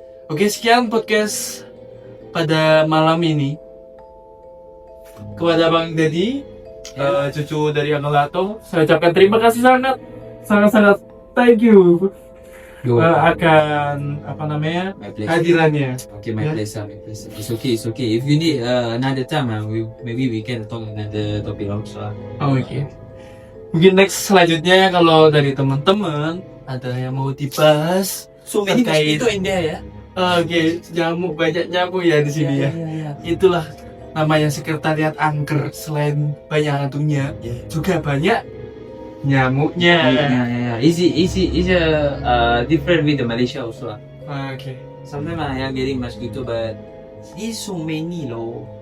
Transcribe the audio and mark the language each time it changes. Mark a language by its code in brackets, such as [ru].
[id] Oke, sekian podcast pada malam ini. Kepada Bang Dedi, cucu dari Uncle Lato, saya ucapkan terima kasih sangat [en] thank you [id] akan hadirannya. [en] Okay, my pleasure. It's okay. If you need another time, maybe we can talk another topic also. [id] Oke. Mungkin next selanjutnya kalau dari teman-teman ada yang mau dibahas terkait itu India ya. Oke, banyak nyamuk ya di sini ya. Itulah namanya sekretariat angker. Selain banyak hantunya, juga banyak nyamuknya. [en] Is a different with the Malaysia also. [id] Oke. [en] Sometimes I am getting mosquito, but there's so many loh.